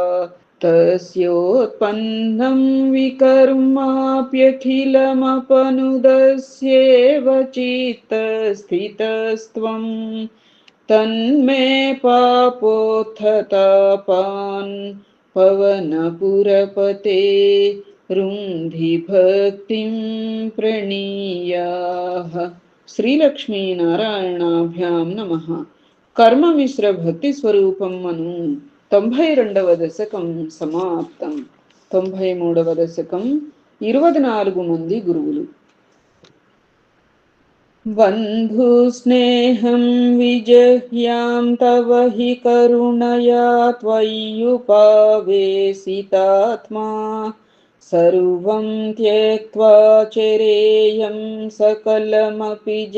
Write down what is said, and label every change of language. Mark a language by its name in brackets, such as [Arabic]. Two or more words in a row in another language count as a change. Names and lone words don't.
[Sanskrit] तस्योत्पन्नं विकर्माप्यखिलमपनुदस्येव चित्तस्थितस्त्वं तन्मे पापोत्थतापान् पवनपुरपते रुन्धि भक्तिं प्रणीयाः। श्रीलक्ष्मीनारायणाभ्यां नमः। [Telugu] కర్మ మిశ్ర భక్తి స్వరూపం అను 92వ దశకం సమాప్తం. 93వ దశకం 24 మంది గురువులు. [Sanskrit] बन्धु स्नेहं विजह्यां तव हि करुणया त्वय्युपावेशितात्मा सर्वं त्यक्त्वा चरेयं सकलमपि